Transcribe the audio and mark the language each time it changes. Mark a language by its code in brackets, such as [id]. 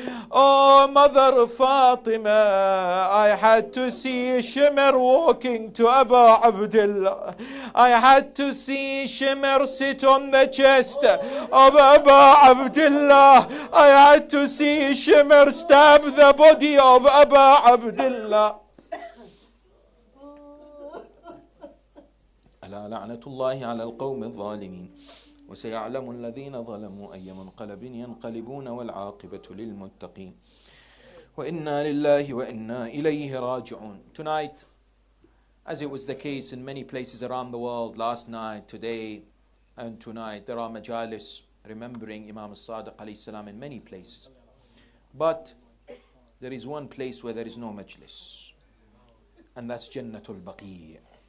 [en] Oh, Mother Fatima, I had to see Shimr walking to Abu Abdullah. I had to see Shimr sit on the chest of Abu Abdullah. I had to see Shimr stab the body of Abu Abdullah. [ar] ألا لعنة الله على القوم الظالمين وسيعلم الذين ظلموا أي منقلب ينقلبون والعاقبة للمتقين وإنا لله وإنا إليه راجعون. [en] Tonight As it was the case in many places around the world last night, today, and tonight, there are majalis remembering Imam al-Sadiq alayhi salam in many places. But there is one place where there is no majlis, and that's Jannatul Baqi'.